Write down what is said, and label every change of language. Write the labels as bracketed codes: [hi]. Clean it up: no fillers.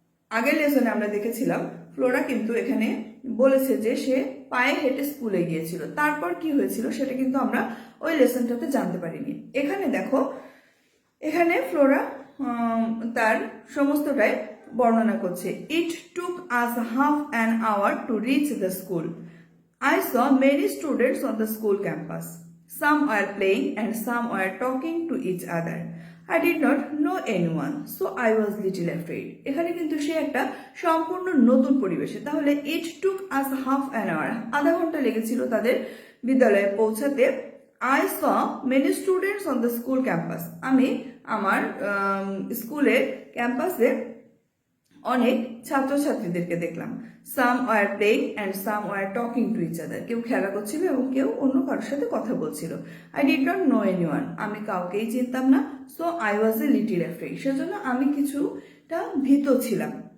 [bn] আগের লেসনে আমরা দেখেছিলাম ফ্লোরা কিন্তু এখানে বলেছে যে সে পায়ে হেঁটে স্কুলে গিয়েছিল, তারপর কি হয়েছিল সেটা কিন্তু আমরা ওই লেসনটাতে জানতে পারিনি। এখানে দেখো, এখানে ফ্লোরা তার সমস্তটাই বর্ণনা করছে। [en] It took us half an hour to reach the school. I saw many students on the school campus. Some were playing and some were talking to each other. I did not know anyone, so I was little afraid. [bn] এখানে কিন্তু সে একটা সম্পূর্ণ নতুন পরিবেশে। তাহলে [en] it took us half an hour, [bn] আধা ঘন্টা লেগেছিল তাদের বিদ্যালয়ে পৌঁছাতে। [en] I saw many students on the school campus. [bn] আমি আমার স্কুলের ক্যাম্পাসে অনেক ছাত্রছাত্রীদেরকে দেখলাম। [en] some were playing and some were talking to each other, [bn] কেউ খেলা করছিল এবং কেউ অন্য কারোর সাথে কথা বলছিল। [en] I did not know anyone, [bn] আমি কাউকেই চিনতাম না। [en] so I was a little afraid, [bn] সেজন্য আমি কিছুটা ভীত ছিলাম।